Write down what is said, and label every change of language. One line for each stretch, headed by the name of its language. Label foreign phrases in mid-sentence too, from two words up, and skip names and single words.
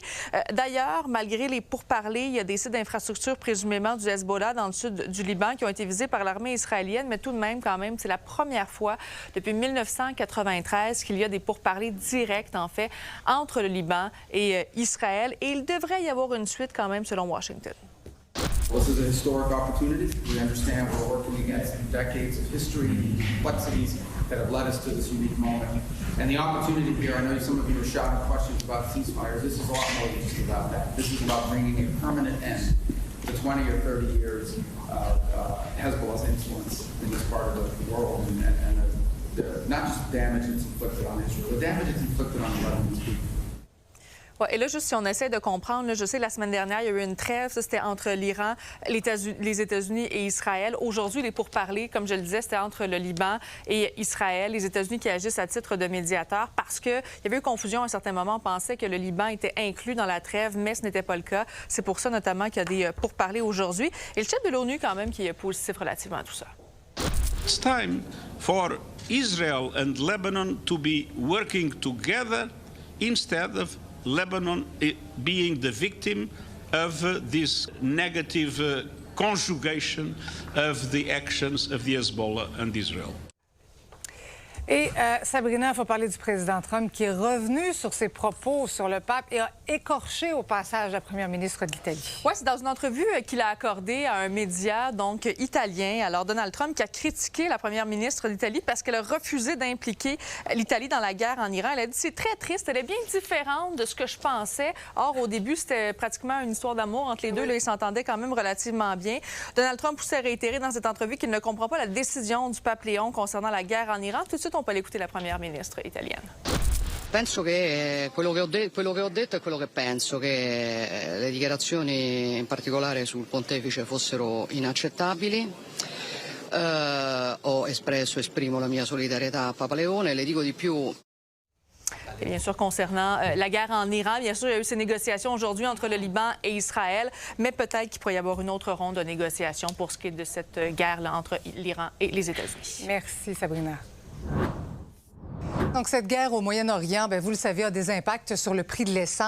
French: D'ailleurs, malgré les pourparlers, il y a des sites d'infrastructure présumément du Hezbollah dans le sud du Liban qui ont été visés par l'armée israélienne, mais tout de même, quand même, c'est la première fois depuis 1993 qu'il y a des pourparlers directs, en fait, entre le Liban et Israël. Et il devrait y avoir une suite quand même, selon Washington.
English: This is a historic opportunity. We understand we're working against decades of history and complexities that have led us to this unique moment. And the opportunity here, I know some of you are shouting questions about ceasefires. This is a lot more than just about that. This is about bringing a permanent end to 20 or 30 years of Hezbollah's influence in this part of the world and not just damage it's inflicted on Israel, the damage it's inflicted on Lebanon's people.
French: Et là, juste si on essaie de comprendre, là, je sais, la semaine dernière, il y a eu une trêve, ça, c'était entre l'Iran, les États-Unis et Israël. Aujourd'hui, les pourparlers, comme je le disais, c'était entre le Liban et Israël, les États-Unis qui agissent à titre de médiateur parce qu'il y avait eu confusion à un certain moment. On pensait que le Liban était inclus dans la trêve, mais ce n'était pas le cas. C'est pour ça, notamment, qu'il y a des pourparlers aujourd'hui. Et le chef de l'ONU, quand même, qui est positif relativement à tout ça.
English: It's time for Israel and Lebanon to be working together instead of Lebanon being the victim of this negative conjugation of the actions of the Hezbollah and Israel.
French: Et Sabrina, il faut parler du président Trump qui est revenu sur ses propos sur le pape et a écorché au passage la première ministre de l'Italie. Oui, c'est dans une entrevue qu'il a accordée à un média donc italien. Alors, Donald Trump qui a critiqué la première ministre d'Italie parce qu'elle a refusé d'impliquer l'Italie dans la guerre en Iran. Elle a dit c'est très triste, elle est bien différente de ce que je pensais. Or, au début, c'était pratiquement une histoire d'amour entre les deux. Là, ils s'entendaient quand même relativement bien. Donald Trump poussait à réitérer dans cette entrevue qu'il ne comprend pas la décision du pape Léon concernant la guerre en Iran. Tout de suite, on peut aller écouter la première ministre italienne.
Italian: Penso che quello che ho detto è quello che penso, che le dichiarazioni in particolare sul pontefice fossero inaccettabili. Esprimo la mia solidarietà a Papa Leone, le dico di più.
French: Et bien sûr, concernant la guerre en Iran, bien sûr, il y a eu ces négociations aujourd'hui entre le Liban et Israël, mais peut-être qu'il pourrait y avoir une autre ronde de négociations pour ce qui est de cette guerre-là entre l'Iran et les États-Unis. Merci, Sabrina. Donc, cette guerre au Moyen-Orient, bien, vous le savez, a des impacts sur le prix de l'essence.